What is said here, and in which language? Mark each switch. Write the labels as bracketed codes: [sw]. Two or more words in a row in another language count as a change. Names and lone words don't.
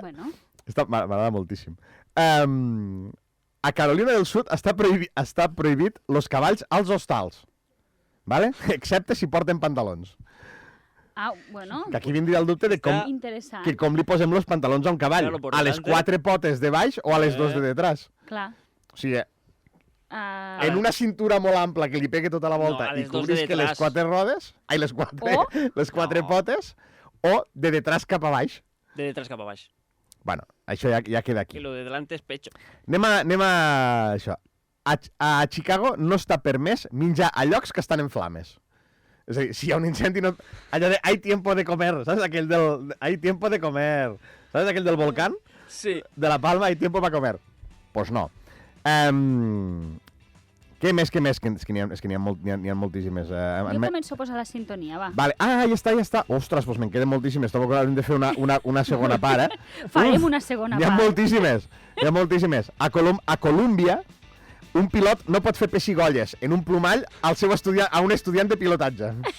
[ca] Bueno. M'agrada moltíssim. A Carolina del Sud està prohibit los cavalls als hostals. Vale? Excepte si porten pantalons. Ah, bueno. Que aquí vindria el dubte de com, Interessant. que com li posem los pantalons a un cavall. [es] Claro, por [ca] A les [es] delante. [ca] 4 potes de baix o a les 2 de detrás. Clar. O sigui, Ah, en una cintura molt ampla que li pegue tota la volta No, a i les dos de cobrisque les detrás. 4 rodes, les 4 No. potes, o de detrás cap a baix. De detrás cap abaix. Bueno, això ja queda aquí. [es] Que lo de delante es pecho. [ca] Anem a això. A Chicago no està permès menjar a llocs que estan en flames. És a dir, si hi ha un incendi, no... allò de [es] hay tiempo de comer, [ca] saps? Aquell del... [es] hay tiempo de comer. [ca] Saps aquell del volcán? Sí. [es] De la Palma, hay tiempo para comer. Pues no. [ca] Què més? És que n'hi ha moltíssimes. jo començo a posar la sintonia, va. Vale. Ja està. Ostres, doncs me'n queden moltíssimes. Trobo que hem de fer una segona part, Farem una segona N'hi ha part. moltíssimes. A Colòmbia, un pilot no pot fer pessigolles en un plomall a un estudiant de pilotatge.